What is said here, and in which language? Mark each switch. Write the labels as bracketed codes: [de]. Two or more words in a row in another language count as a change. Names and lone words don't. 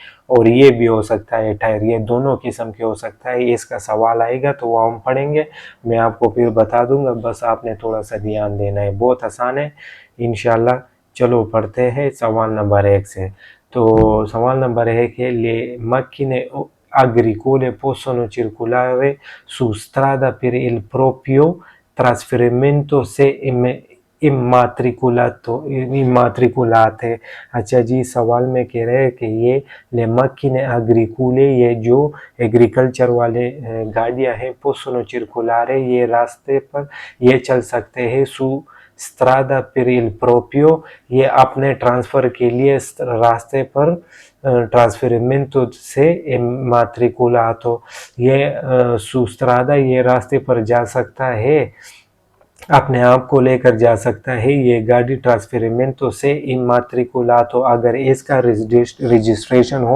[hi] और ये भी हो सकता है टायर, ये दोनों किस्म के हो सकता है। इसका सवाल आएगा तो वो हम पढ़ेंगे, मैं आपको फिर बता दूंगा, बस आपने थोड़ा सा ध्यान देना है, बहुत आसान है इंशाल्लाह। चलो पढ़ते हैं सवाल नंबर 1 से। तो सवाल नंबर 1 है [it] le macchine agricole possono circolare su strada per il proprio trasferimento se immatricolate। [hi] अच्छा जी, सवाल में कह रहे हैं कि ये [it] le macchine agricole, [hi] ये जो एग्रीकल्चर वाले गाड़ियां हैं, [it] possono circolare [hi] ये रास्ते पर ये चल सकते हैं, [it] su strada [hi] पर [it] il proprio [hi] ये अपने ट्रांसफ़र के लिए रास्ते पर [it] trasferimento se immatricolato, [hi] ये सुस्त्रादा ये रास्ते पर जा सकता है, अपने आप को लेकर जा सकता है ये गाड़ी [it] trasferimento se immatricolato, [hi] अगर इसका रजिस्ट्रेशन हो।